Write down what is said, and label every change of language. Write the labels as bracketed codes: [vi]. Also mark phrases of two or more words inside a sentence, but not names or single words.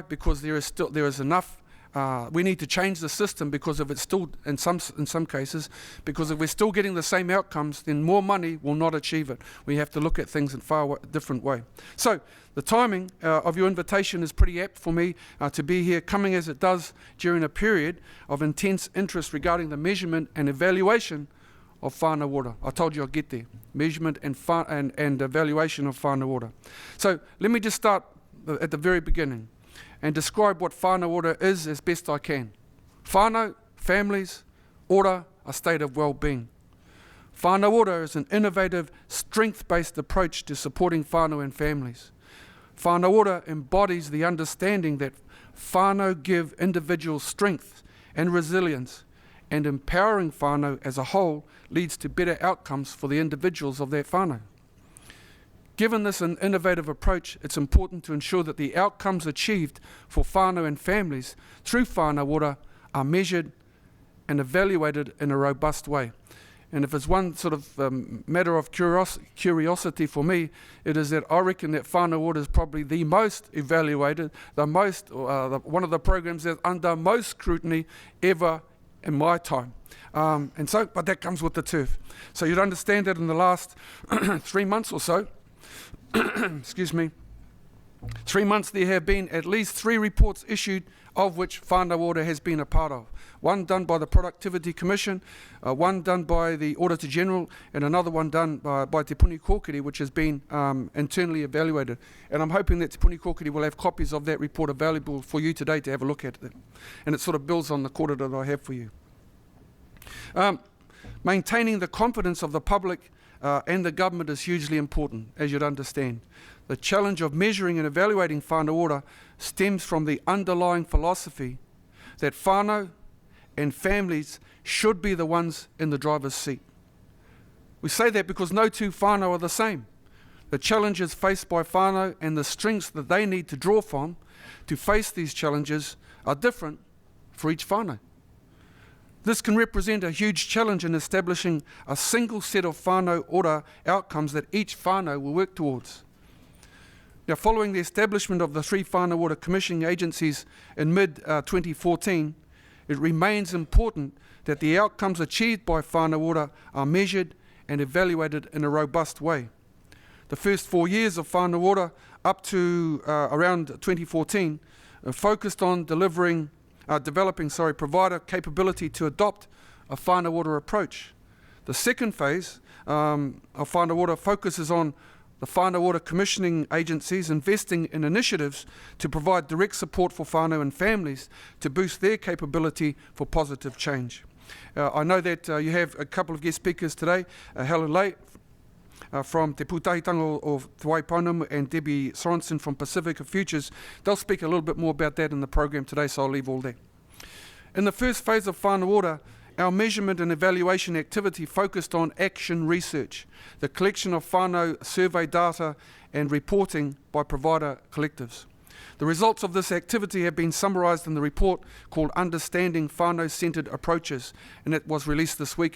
[en] Because there is enough. We need to change the system, because if it's still, in some cases, because if we're still getting the same outcomes, then more money will not achieve it. We have to look at things in far different way. So the timing of your invitation is pretty apt for me to be here, coming as it does during a period of intense interest regarding the measurement and evaluation of [mi] whānau ora. [en] I told you I'd get there. Measurement and evaluation of [mi] whānau ora. [en] So let me just start at the very beginning and describe what [mi] whānau ora [en] is as best I can. Whānau, families, ora, a state of well-being. [mi] Whānau ora [en] is an innovative, strength-based approach to supporting whānau and families. [mi] Whānau ora [en] embodies the understanding that whānau give individuals strength and resilience, and empowering whānau as a whole leads to better outcomes for the individuals of that whānau. Given this an innovative approach, it's important to ensure that the outcomes achieved for whānau and families through [mi] whānau ora [en] are measured and evaluated in a robust way. And if it's one sort of matter of curiosity for me, it is that I reckon that [mi] whānau ora [en] is probably the most evaluated, one of the programs that's under most scrutiny ever in my time. But that comes with the turf. So you'd understand that in the last 3 months or so, excuse me, 3 months there have been at least 3 reports issued, of which [mi] whānau ora [en] has been a part of. One done by the Productivity Commission, one done by the Auditor General, and another one done by Te Puni Kōkiri, which has been internally evaluated. And I'm hoping that Te Puni Kōkiri will have copies of that report available for you today to have a look at it. And it sort of builds on the quarter that I have for you. Maintaining the confidence of the public and the government is hugely important, as you'd understand. The challenge of measuring and evaluating [mi] whānau ora [en] stems from the underlying philosophy that whānau and families should be the ones in the driver's seat. We say that because no 2 whānau are the same. The challenges faced by whānau and the strengths that they need to draw from to face these challenges are different for each whānau. This can represent a huge challenge in establishing a single set of [mi] whānau ora [en] outcomes that each whānau will work towards. Now, following the establishment of the 3 [mi] whānau ora [en] commissioning agencies in mid-2014, it remains important that the outcomes achieved by [mi] whānau ora [en] are measured and evaluated in a robust way. The first 4 years of [mi] whānau ora, [en] up to around 2014, focused on developing provider capability to adopt a [mi] whānau ora [en] approach. The second phase of [mi] whānau ora [en] focuses on the [mi] whānau ora [en] commissioning agencies investing in initiatives to provide direct support for whānau and families to boost their capability for positive change. I know that you have a couple of guest speakers today, Helen Lay from Te Pūtahitanga of Te Waipounamu and Debbie Sorensen from Pacifica Futures. They'll speak a little bit more about that in the program today, so I'll leave all that. In the first phase of [mi] whānau ora, [en] our measurement and evaluation activity focused on action research, the collection of whānau survey data and reporting by provider collectives. The results of this activity have been summarised in the report called Understanding Whānau-Centred Approaches, and it was released this week.